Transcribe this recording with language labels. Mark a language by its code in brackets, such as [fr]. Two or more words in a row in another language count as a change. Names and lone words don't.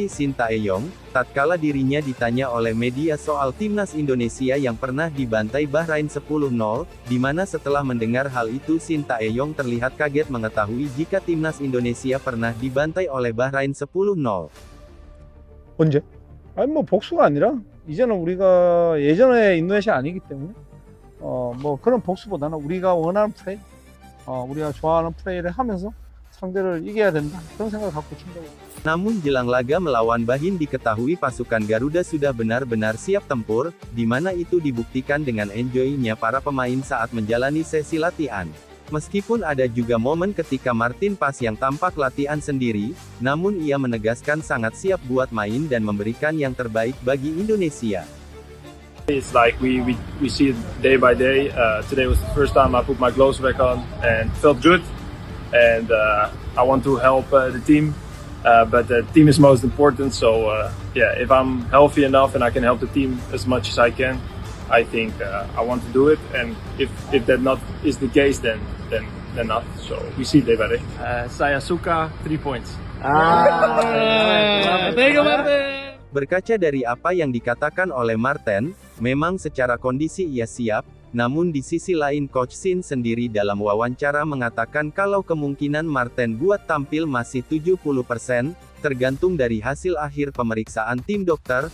[id] Sinteyong, tatkala dirinya ditanya oleh media soal timnas Indonesia yang pernah dibantai Bahrain 10-0, di mana setelah mendengar hal itu Sinteyong terlihat kaget mengetahui jika timnas Indonesia pernah dibantai oleh Bahrain 10-0. [ko] 언제? 아니 뭐 복수가 아니라 이제는 우리가 예전에 인도네시아 아니기 때문에 뭐 그런 복수보다는 우리가 원하는 플레이, 우리가 좋아하는 플레이를 하면서 상대를 이겨야 된다. 그런 생각을 갖고 친다고. [id] Namun jelang laga melawan Bahrain diketahui pasukan Garuda sudah benar-benar siap tempur, di mana itu dibuktikan dengan enjoy-nya para pemain saat menjalani sesi latihan. Meskipun ada juga momen ketika Martin Pas yang tampak latihan sendiri, namun ia menegaskan sangat siap buat main dan memberikan yang terbaik bagi Indonesia. [en] It's like we see it day by day. Today was the first time I put my gloves back on and felt good. And I want to help the team, but the team is most important. So yeah, if I'm healthy enough and I can help the team as much as I can, I think I want to do it. And if that not is the case, then not. So we see day by day. [id] Saya suka 3 points. [en] Thank you, Martin. [id] Berkaca dari apa yang dikatakan oleh Marten, memang secara kondisi ia siap, namun di sisi lain Coach Shin sendiri dalam wawancara mengatakan kalau kemungkinan Marten buat tampil masih 70%, tergantung dari hasil akhir pemeriksaan tim dokter.